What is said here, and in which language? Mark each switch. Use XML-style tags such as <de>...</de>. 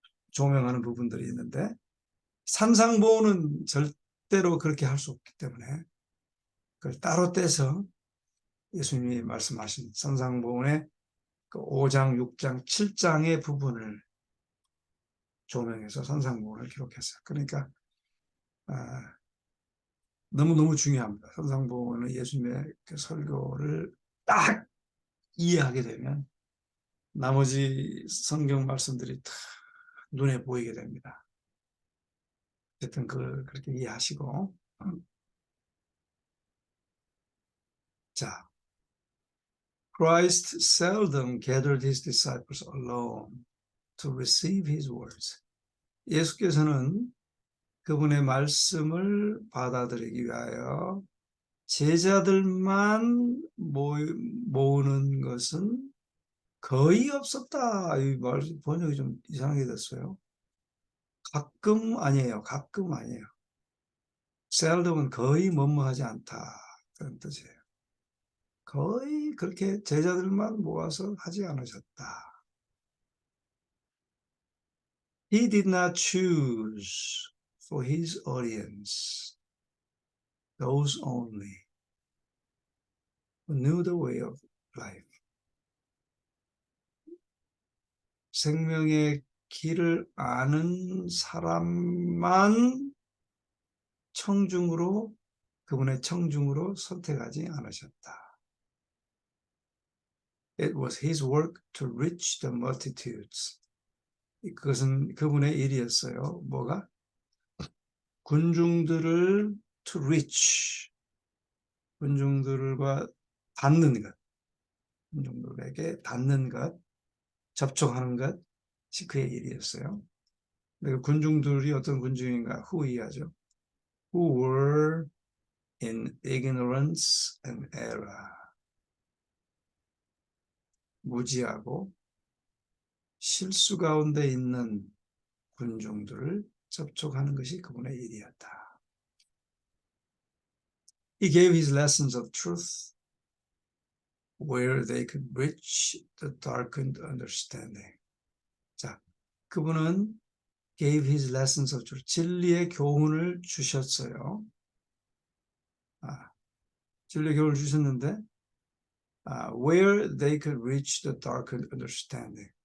<ko>조명하는 부분들이 있는데 산상보호는 절대로 그렇게 할 수 없기 때문에 그걸 따로 떼서 예수님이 말씀하신 산상보훈의 그 5장, 6장, 7장의 부분을 조명해서 산상보훈을 기록했어요. 그러니까 너무너무 중요합니다. 산상보훈은 예수님의 그 설교를 딱 이해하게 되면 나머지 성경 말씀들이 다 눈에 보이게 됩니다. 어쨌든 그렇게 이해하시고 자,</ko> <en>Christ seldom gathered his disciples alone to receive his words.</en> <ko>예수께서는 그분의 말씀을 받아들이기 위하여 제자들만 모으는 것은 거의 없었다. 이 말 번역이 좀 이상하게 됐어요. 가끔 아니에요. 가끔 아니에요. seldom은 거의 뭐뭐하지 않다. 그런 뜻이에요. 거의 그렇게 제자들만 모아서 하지 않으셨다.</ko> <en>He did not choose for his audience those only who knew the way of life.</en> <ko>생명의 길을 아는 사람만 청중으로 그분의 청중으로 선택하지 않으셨다.</ko> <en>It was his work to reach the multitudes.</en> <ko>그것은 그분의 일이었어요. 뭐가? 군중들을</ko> <en>to reach.</en> <ko>군중들과 닿는 것. 군중들에게 닿는 것, 접촉하는 것이 그의 일이었어요. 그 군중들이 어떤 군중인가? 후이하죠.</ko> <en>Who were in ignorance and error.</en> <ko>무지하고 실수 가운데 있는 군중들을 접촉하는 것이 그분의 일이었다.</ko> <en>He gave his lessons of truth where they could reach the darkened understanding.</en> <ko>자, 그분은</ko> <en>gave his lessons of truth.</en> <ko>진리의 교훈을 주셨어요. 진리의 교훈을 주셨는데</ko> <en>where they could reach the darkened understanding.</en>